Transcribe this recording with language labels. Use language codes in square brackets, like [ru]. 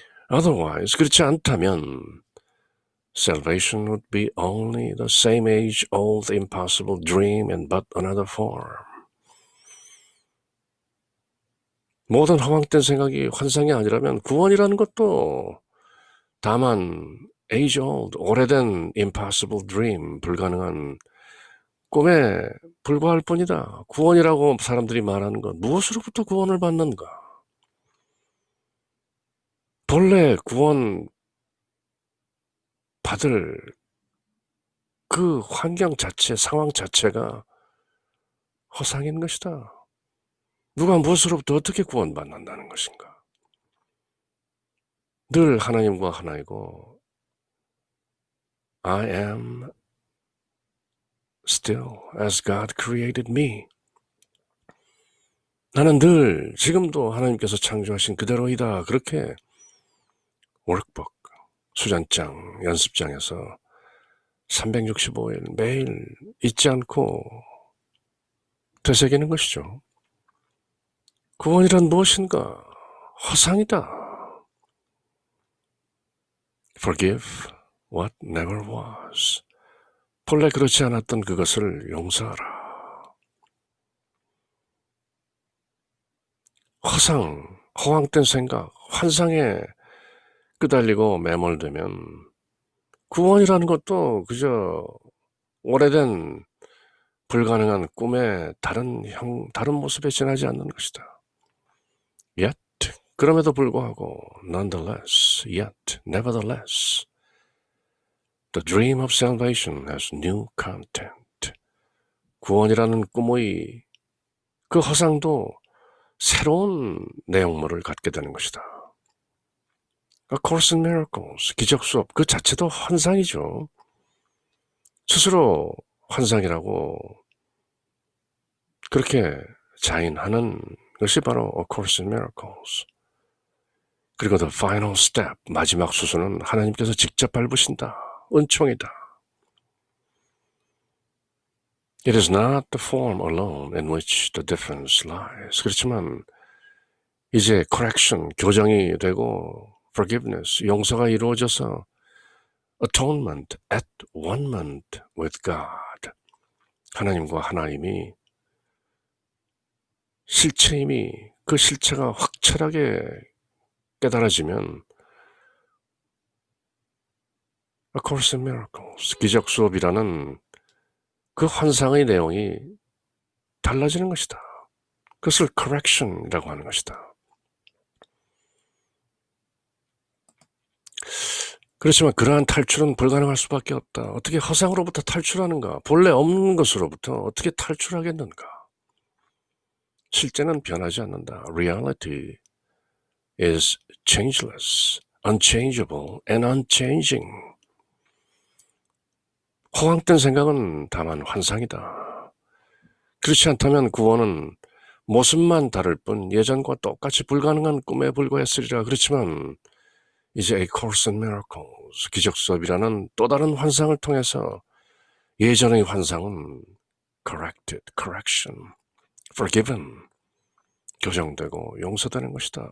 [en] Otherwise, [ko] 그렇지 않다면 [en] salvation would be only the same age-old impossible dream in but another form. [ko] 모든 허황된 생각이 환상이 아니라면 구원이라는 것도 다만 age-old, 오래된 [en] impossible dream, [ko] 불가능한 꿈에 불과할 뿐이다. 구원이라고 사람들이 말하는 것, 무엇으로부터 구원을 받는가? 본래 구원 받을 그 환경 자체, 상황 자체가 허상인 것이다. 누가 무엇으로부터 어떻게 구원받는다는 것인가? 늘 하나님과 하나이고 [en] I am still as God created me. [ko] 나는 늘 지금도 하나님께서 창조하신 그대로이다. 그렇게 워크북, 수전장, 연습장에서 365일 매일 잊지 않고 되새기는 것이죠. 구원이란 무엇인가? 허상이다. [en] Forgive what never was. [ko] 본래 그렇지 않았던 그것을 용서하라. 허상, 허황된 생각, 환상에 끄달리고 매몰되면 구원이라는 것도 그저 오래된 불가능한 꿈의 다른 모습에 지나지 않는 것이다. [en] Yet, [ko] 그럼에도 불구하고 [en] nonetheless, yet, nevertheless, the dream of salvation has new content. [ko] 구원이라는 꿈의 그 허상도 새로운 내용물을 갖게 되는 것이다. A Course in Miracles, 기적 수업 그 자체도 환상이죠. 스스로 환상이라고 그렇게 자인하는 것이 바로 A Course in Miracles. 그리고 [en] the final step, [ko] 마지막 수순은 하나님께서 직접 밟으신다. 은총이다. [en] It is not the form alone in which the difference lies. [ko] 그렇지만 이제 correction, 교정이 되고 forgiveness, 용서가 이루어져서 atonement, [en] at one-ment with God. [ko] 하나님과 하나님이 실체임이 그 실체가 확철하게 깨달아지면 A Course in Miracles, 기적 수업이라는 그 환상의 내용이 달라지는 것이다. 그것을 correction이라고 하는 것이다. 그렇지만 그러한 탈출은 불가능할 수밖에 없다. 어떻게 허상으로부터 탈출하는가? 본래 없는 것으로부터 어떻게 탈출하겠는가? 실제는 변하지 않는다. [en] Reality is changeless, unchangeable, and unchanging. [ko] 허황된 생각은 다만 환상이다. 그렇지 않다면 구원은 모습만 다를 뿐 예전과 똑같이 불가능한 꿈에 불과했으리라. 그렇지만 이제 A Course in Miracles, 기적 수업이라는 또 다른 환상을 통해서 예전의 환상은 corrected, correction, forgiven, 교정되고 용서되는 것이다.